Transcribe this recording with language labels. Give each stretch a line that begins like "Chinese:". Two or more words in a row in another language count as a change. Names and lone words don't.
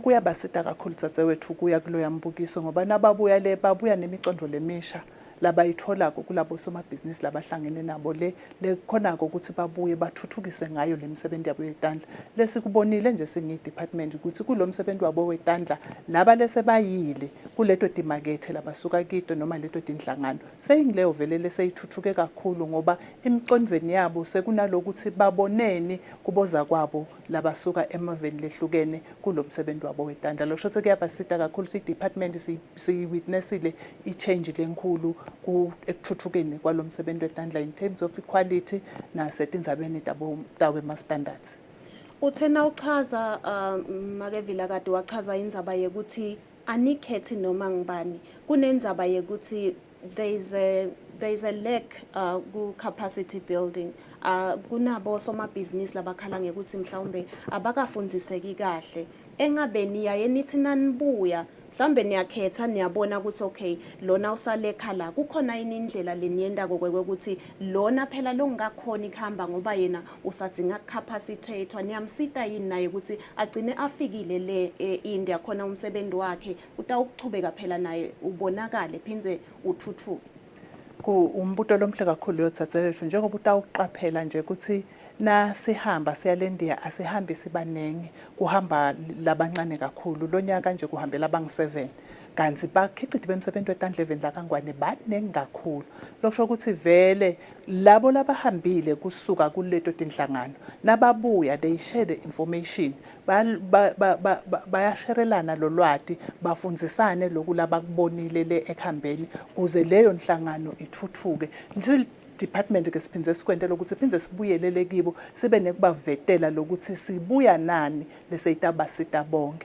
Swati: Kuyabasita kakhulu dzadzewethu kuya kuloya mbukiso ngoba nababuya le babuya nemicondvo lemisha labayitholako kulabo somabhizinisi labahlangene nabo le khonako ukuthi babuye bathuthukise ngayo lemisebenzi yabo yetandla lesikubonile nje singidepartment ukuthi kulomsebenzi wabo wetandla laba lese bayile kuleto dimakethe labasuka kito noma leto dinhlangano seyingileyo vele leseyithuthuke kakhulu ngoba imicondweni yabo sekunalokuthi baboneni kuboza kwabo labasuka emaveni lehlukene kulomsebenzi wabo wetandla lokho ukuthi kuyabasita kakhulu sidepartment siwitnessile ichange lenkulu ekuthuthukeni kwalomsebenzi wetandla
English: in terms of equality
Swati: nasetindzabeni tawe ma standards. Uthena uchaza makevila kade wachaza indzaba yekuthi anikhethi noma ngibani kunendzaba yekuthi
English: there is a lack
Swati: ku
English: capacity building
Swati: kunabo somabhizinisi labakhala ngekuthi mhlawumbe abakafundziseki kahle engabe niyaye nithi nanibuya mhlawumbe niyakhetha niyabona ukuthi okay lona usale khala kukhona yini indlela leniyenda kokwekuthi lona phela longakhona ikhamba ngoba yena usadzinga capacitator niyamsita yini naye ukuthi agcine afikile le India khona umsebenzi wakhe utawuchubeka phela naye ubonakale phindze uthuthuke. Umbuto lomhle kakhulu yothathelwe njengoba utawuqaphela nje ukuthi na sihamba siyalendiya asihambi sibanengi kuhamba labancane kakhulu lonyaka nje kuhambela abangu7 kanti bakhiciti bemsebenzi wetandla eveni laKangwane banengi kakhulu lokusho ukuthi vele labo labahambile kusuka kuleto tinhlangano nababuya
English: they share the information
Swati: bayasherelana lolwati bafundzisane lokulaba kubonile le ekhambeni kuze leyo nhlangano ithuthuke department ke siphindze sikwentela ukuthi siphindze sibuyelele kibo sibe nekubavetela lokuthi sibuya nani leseyitaba bonke